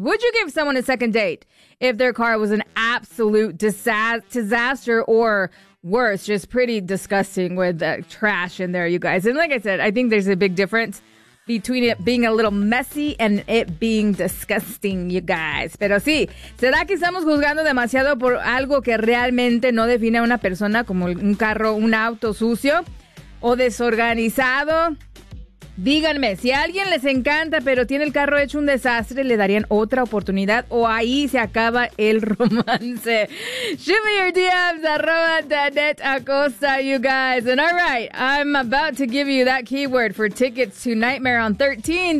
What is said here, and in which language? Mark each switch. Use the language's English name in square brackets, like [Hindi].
[English] Would you give someone a second date if their car was an absolute disaster or worse, just pretty disgusting with the trash in there, you guys? And like I said, I think there's a big difference between it being a little messy and it being disgusting, you guys. [Spanish] Pero sí, ¿será que estamos juzgando demasiado por algo que realmente no define a una persona, como un carro, un auto sucio o desorganizado? Díganme, si a alguien les encanta pero tiene el carro hecho un desastre, ¿le darían otra oportunidad o ahí se acaba el romance? [English] Shoot me your DMs, arroba Danette Acosta, you guys. And all right, I'm about to give you that keyword for tickets to Nightmare on 13.